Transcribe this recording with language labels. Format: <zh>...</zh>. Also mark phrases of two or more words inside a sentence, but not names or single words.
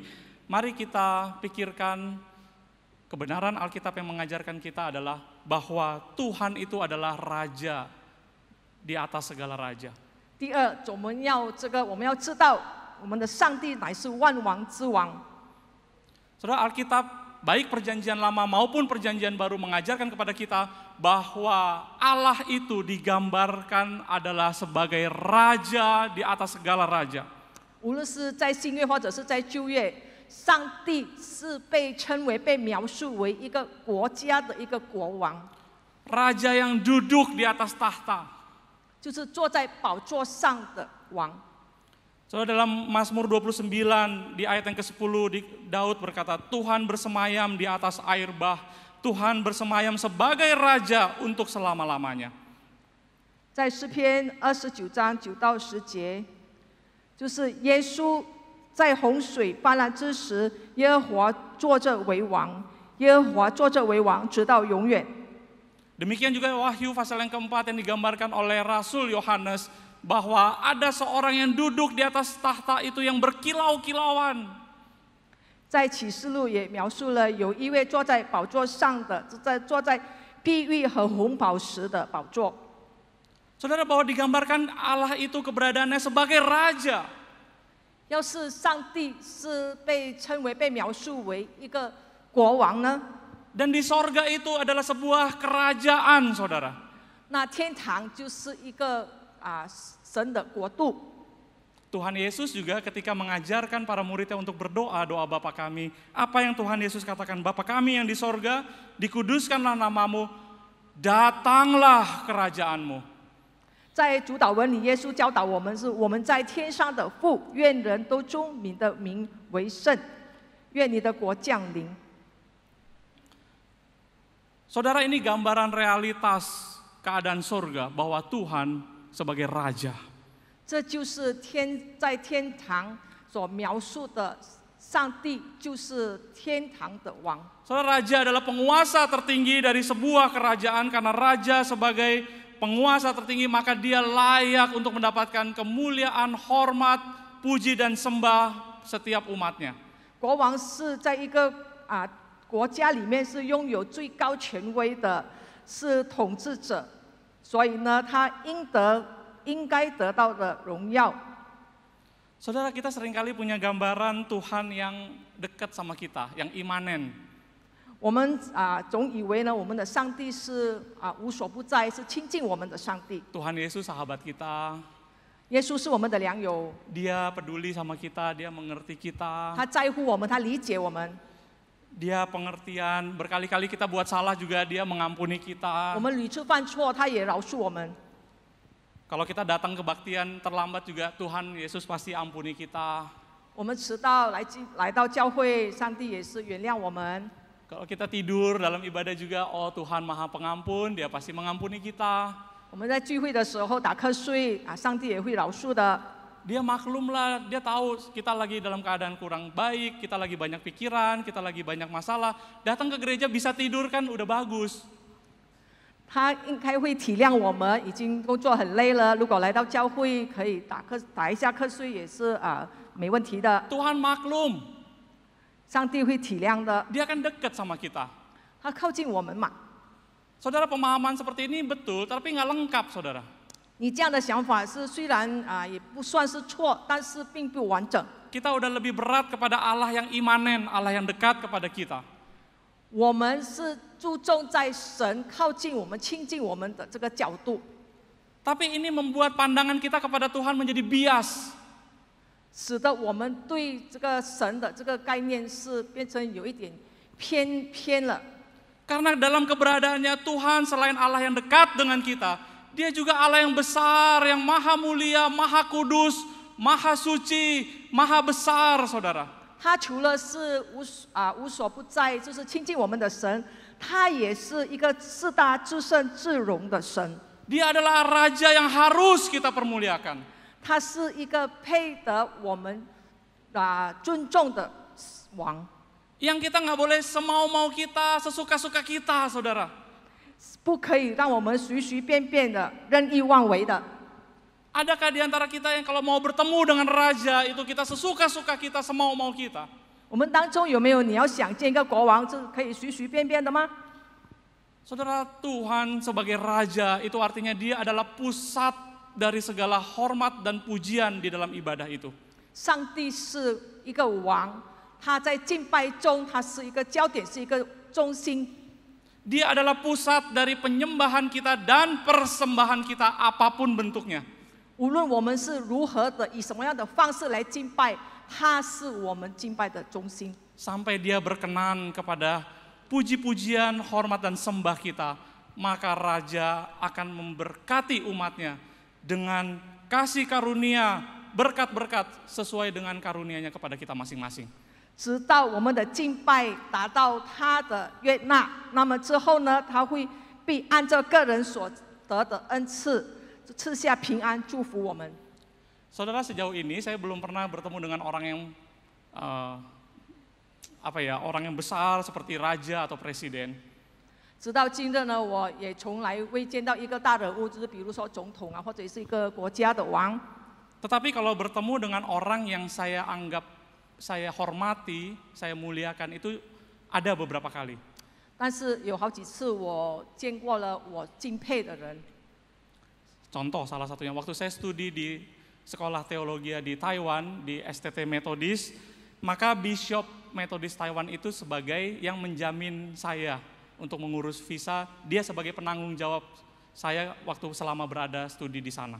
<id>Mari kita pikirkan kebenaran Alkitab yang mengajarkan kita adalah bahwa Tuhan itu adalah Raja di atas segala raja.</id> <zh>第二，我们要知道，我们的上帝乃是万王之王。</zh> <id>Saudara, Alkitab baik perjanjian lama maupun perjanjian baru mengajarkan kepada kita bahwa Allah itu digambarkan adalah sebagai Raja di atas segala raja.</id> <zh>无论是在新约或者是在旧约，上帝是被描述为一个国家的一个国王，</zh> <id>Raja yang duduk di atas tahta.</id> <zh>就是坐在宝座上的王。</zh> <id>Saudara, dalam Mazmur 29 di ayat yang ke-10 Daud berkata, Tuhan bersemayam di atas air bah, Tuhan bersemayam sebagai Raja untuk selama-lamanya.</id> <zh>在诗篇29章9到10节，就是耶稣在洪水泛滥之时，耶和华坐着为王，耶和华坐着为王，直到永远。</zh> <id>Demikian juga Wahyu pasal yang keempat yang digambarkan oleh Rasul Yohanes, bahwa ada seorang yang duduk di atas tahta itu yang berkilau-kilauan.</id> <zh>在启示录也描述了有一位坐在宝座上的，坐在碧玉和红宝石的宝座。</zh> <id>Saudara, bahwa digambarkan Allah itu keberadaannya sebagai Raja.</id> <zh>要是上帝是被描述为一个国王呢？</zh> <id>Dan di sorga itu adalah sebuah kerajaan, saudara.</id> <zh>那天堂就是一个神的国度。</zh> <id>Tuhan Yesus juga ketika mengajarkan para muridnya untuk berdoa, doa Bapa kami, apa yang Tuhan Yesus katakan, Bapa kami yang di sorga, dikuduskanlah namamu, datanglah kerajaanmu.</id> <zh>在主祷文里，耶稣教导我们是我们在天上的父，愿人都尊你的名为圣，愿你的国降临。</zh> <id>Saudara, ini gambaran realitas keadaan surga bahwa Tuhan sebagai Raja.</id> <zh>这就是在天堂所描述的，上帝就是天堂的王。</zh> <id>Saudara, Raja adalah penguasa tertinggi dari sebuah kerajaan, karena Raja sebagai penguasa tertinggi maka dia layak untuk mendapatkan kemuliaan, hormat, puji dan sembah setiap umatnya.</id> <zh>国王是在一个国家里面是拥有最高权威的，是统治者，所以呢，他应该得到的荣耀。</zh> <id>Saudara, kita seringkali punya gambaran Tuhan yang dekat sama kita, yang imanen.</id> <zh>我们总以为呢，我们的上帝是无所不在，是亲近我们的上帝。</zh> <id>Tuhan Yesus sahabat kita.</id> <zh>耶稣是我们的良友，</zh> <id>Dia peduli sama kita, dia mengerti kita.</id> <zh>他在乎我们，他理解我们。</zh> <id>Dia pengertian, berkali-kali kita buat salah juga dia mengampuni kita.</id> <zh>我们屡次犯错，他也饶恕我们。</zh> <id>Kalau kita datang ke kebaktian terlambat juga Tuhan Yesus pasti ampuni kita.</id> <zh>我们迟到来到教会，上帝也是原谅我们。</zh> <id>Kalau kita tidur dalam ibadah juga, oh Tuhan Maha Pengampun, dia pasti mengampuni kita.</id> <zh>我们在聚会的时候打瞌睡上帝也会饶恕的。</zh> <id>Dia maklum lah, dia tahu kita lagi dalam keadaan kurang baik, kita lagi banyak pikiran, kita lagi banyak masalah. Datang ke gereja bisa tidur kan udah bagus.</id> <zh>他应该会体谅我们，已经工作很累了，如果来到教会可以打一下瞌睡也是没问题的，</zh> <id>Tuhan maklum,</id> <zh>上帝会体谅的，</zh> <id>Dia akan dekat sama kita.</id> <zh>他靠近我们嘛。</zh> <id>Saudara, pemahaman seperti ini betul, tapi nggak lengkap, saudara.</id> <zh>你这样的想法是虽然也不算是错，但是并不完整。</zh> <id>Kita udah lebih berat kepada Allah yang imanen, Allah yang dekat kepada kita.</id> <zh>我们是注重在神靠近我们、亲近我们的这个角度，</zh> <id>Tapi ini membuat pandangan kita kepada Tuhan menjadi bias.</id> <zh>使得我们对这个神的这个概念是变成有一点偏了。</zh> <id>Karena dalam keberadaannya Tuhan selain Allah yang dekat dengan kita, Dia juga Allah yang besar, yang maha mulia, maha kudus, maha suci, maha besar, saudara.</id> <zh>他除了是无所不在，就是亲近我们的神，他也是一个至大至圣至荣的神。</zh> <id>Dia adalah Raja yang harus kita permuliakan.</id> <zh>他是一个配得我们尊重的王，</zh> <id>Yang kita nggak boleh semau-mau kita, sesuka-suka kita, saudara.</id> <zh>不可以让我们随随便便的、任意妄为的。</zh> <id>Adakah di antara kita yang kalau mau bertemu dengan Raja, itu kita sesuka-suka kita, semau-mau kita?</id> <zh>我们当中有没有你要想见一个国王，是可以随随便便的吗？</zh> <id>Saudara, Tuhan sebagai Raja itu artinya Dia adalah pusat dari segala hormat dan pujian di dalam ibadah itu.</id> <zh>上帝是一个王，他在敬拜中，他是一个焦点，是一个中心。</zh> <id>Dia adalah pusat dari penyembahan kita dan persembahan kita apapun bentuknya.</id> <zh>无论我们是如何的以什么样的方式来敬拜，他是我们敬拜的中心。</zh> <id>Sampai Dia berkenan kepada puji-pujian, hormat dan sembah kita, maka Raja akan memberkati umatnya dengan kasih karunia, berkat-berkat sesuai dengan karunia-Nya kepada kita masing-masing.</id> <zh>直到我们的敬拜达到他的悦纳，那么之后呢，他会必按照个人所得的恩赐，赐下平安，祝福我们。</zh> <id>Saudara, sejauh ini saya belum pernah bertemu dengan orang yang orang yang besar seperti raja atau presiden.</id> <zh>直到今日呢，我也从来未见到一个大人物，就是比如说总统啊，或者是一个国家的王。</zh> <id>Tetapi kalau bertemu dengan orang yang saya anggap, saya hormati, saya muliakan, itu ada beberapa kali.</id> <zh>但是有好几次我见过了我敬佩的人。</zh> <id>Contoh salah satunya, waktu saya studi di sekolah teologi di Taiwan, di STT Metodis, maka Bishop Metodis Taiwan itu sebagai yang menjamin saya untuk mengurus visa, dia sebagai penanggung jawab saya waktu selama berada studi di sana.</id>